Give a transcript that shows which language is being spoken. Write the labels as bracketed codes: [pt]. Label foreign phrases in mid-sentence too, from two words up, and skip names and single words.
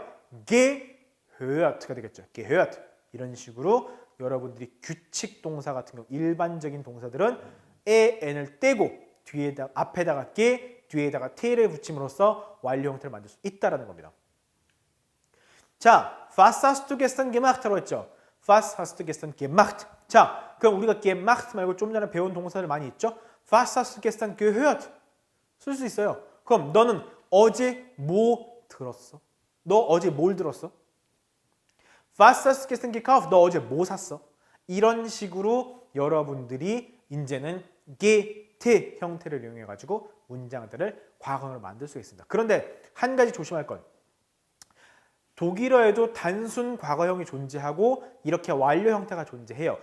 [ko] gehört가 되겠죠. gehört. 이런 식으로 여러분들이 규칙 동사 같은 경우 일반적인 동사들은 n을 떼고 뒤에다 앞에다가 뒤에다가 t를 붙임으로써 완료 형태를 만들 수 있다라는 겁니다. 자, [de] was hast du gestern gemacht [ko] 라고 했죠. [de] Was hast du gestern gemacht? [ko] 자, 그럼 우리가 gemacht 말고 좀 전에 배운 동사들 많이 있죠. [de] Was hast du gestern gehört? [ko] 쓸 수 있어요. 그럼 너는 어제 뭐 들었어? 너 어제 뭘 들었어? [de] Was hast du gestern gekauft? [ko] 너 어제 뭐 샀어? 이런 식으로 여러분들이 이제는 get 형태를 이용해 가지고 문장들을 과거형으로 만들 수 있습니다. 그런데 한 가지 조심할 건 독일어에도 단순 과거형이 존재하고 이렇게 완료 형태가 존재해요.